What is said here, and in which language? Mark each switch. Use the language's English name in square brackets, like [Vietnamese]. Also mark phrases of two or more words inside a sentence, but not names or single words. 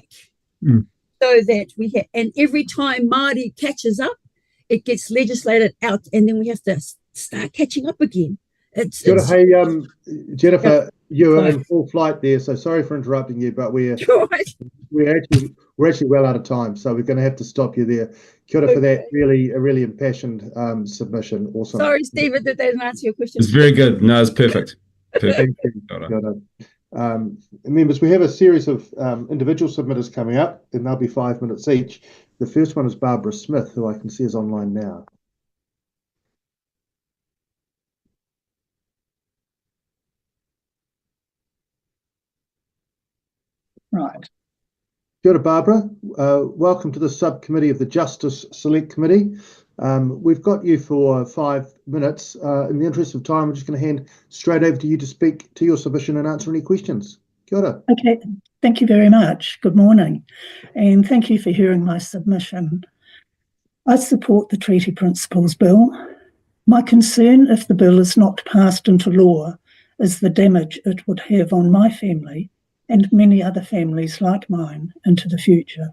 [English] So that we have, and every time Māori catches up, it gets legislated out, and then we have to start catching up again. Hey, Jennifer, you're in full flight there, so sorry for interrupting you, but we're actually well out of time, so we're going to have to stop you there. [Māori] Kia ora [English] for that really impassioned submission. Awesome. Sorry, Stephen, that didn't answer your question. It's very good. No, it's perfect. Thank you. Members, we have a series of individual submitters coming up, and they'll be 5 minutes each. The first one is Barbara Smith, who I can see is online now. Right. [Māori] Kia ora, Barbara. [English] Welcome to the subcommittee of the Justice Select Committee. We've got you for 5 minutes. In the interest of time, I'm just going to hand straight over to you to speak to your submission and answer any questions. [Māori] Kia ora. [English] Okay, thank you very much. Good morning, and thank you for hearing my submission. I support the Treaty Principles Bill. My concern if the bill is not passed into law is the damage it would have on my family and many other families like mine into the future.